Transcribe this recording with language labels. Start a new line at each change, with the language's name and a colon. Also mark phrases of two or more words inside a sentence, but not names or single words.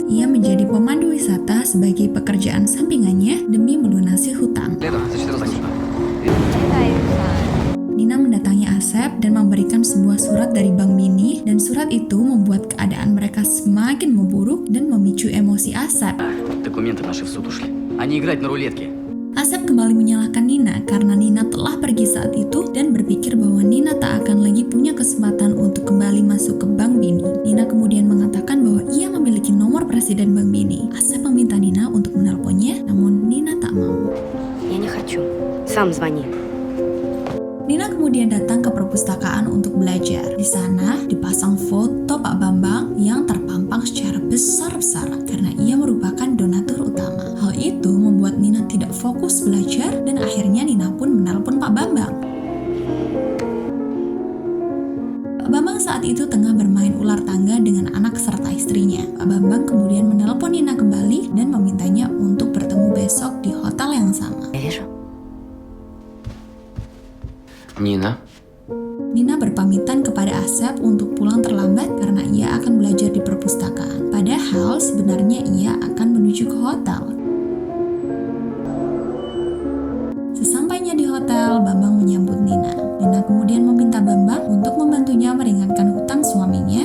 Indonesian: Ia menjadi pemandu wisata sebagai pekerjaan sampingannya demi melunasi hutang. Nina mendatangi Asep dan memberikan sebuah surat dari Bank Bini, dan surat itu membuat keadaan mereka semakin memburuk dan memicu emosi Asep.
Russian: Документы наши в суд ушли. А не играть на рулетке.
Indonesian: Asep kembali menyalahkan Nina karena Nina telah pergi saat itu dan berpikir bahwa Nina tak akan lagi punya kesempatan untuk kembali masuk ke Bank Bini. Nina kemudian mengatakan bahwa ia memiliki nomor presiden Bank Bini. Asep meminta Nina untuk menelponnya, namun Nina tak mau.
Russian: Я не хочу. Сам звони.
Indonesian: Nina kemudian datang ke perpustakaan untuk belajar. Di sana dipasang foto Pak Bambang yang terpampang secara besar-besaran karena ia merupakan donatur utama. Hal itu membuat Nina tidak fokus belajar dan akhirnya Nina pun menelpon Pak Bambang. Pak Bambang saat itu tengah bermain ular tangga dengan anak serta istrinya. Pak Bambang kemudian menelpon Nina kembali dan memintanya untuk bertemu besok di hotel yang sama.
Russian: Я вижу. Нина.
Indonesian: Nina berpamitan kepada Asep untuk pulang terlambat karena ia akan belajar di perpustakaan. Padahal sebenarnya ia akan menuju ke hotel. Sesampainya di hotel, Bambang menyambut Nina. Nina kemudian meminta Bambang untuk membantunya meringankan hutang suaminya.